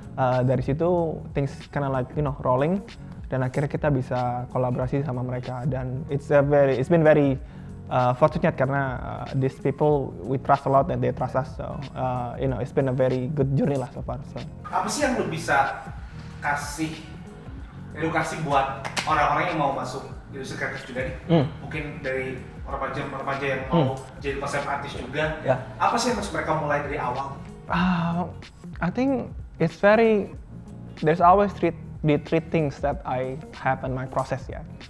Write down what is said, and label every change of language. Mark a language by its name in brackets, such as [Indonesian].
[Indonesian] Dari situ [English] things kinda like rolling, [Indonesian] dan akhirnya kita bisa kolaborasi sama mereka, dan [English] it's been very fortunate [Indonesian] karena [English] these people we trust a lot and they trust us, so it's been a very good journey lah so far. So [Indonesian] apa sih yang lu bisa kasih edukasi buat orang-orang yang mau masuk industri kreatif juga nih? Mungkin dari remaja yang mau jadi konsep artis juga, apa sih yang harus mereka mulai dari awal? [English] I think it's there's always three things that I have in my process ya.